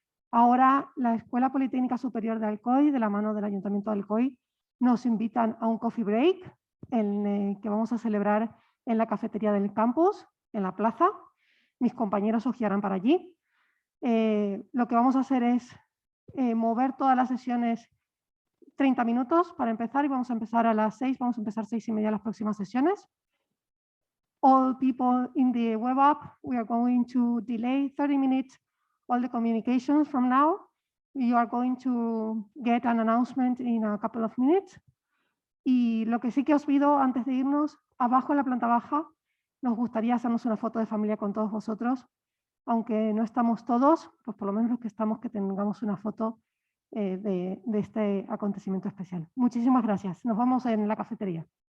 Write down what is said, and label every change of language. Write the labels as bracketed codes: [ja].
[es] Ahora, la Escuela Politécnica Superior de Alcoy, de la mano del Ayuntamiento de Alcoy, nos invitan a un coffee break que vamos a celebrar en la cafetería del campus, en la plaza. Mis compañeros os guiarán para allí. Lo que vamos a hacer es mover todas las sesiones 30 minutos para empezar y vamos a empezar a las 6, vamos a empezar 6:30 las próximas sesiones. [en] All people in the web app, we are going to delay 30 minutes all the communications from now. You are going to get an announcement in a couple of minutes. [es] Y lo que sí que os pido antes de irnos, abajo en la planta baja, nos gustaría hacernos una foto de familia con todos vosotros. Aunque no estamos todos, pues por lo menos los que estamos, que tengamos una foto de este acontecimiento especial. Muchísimas gracias. Nos vemos en la cafetería.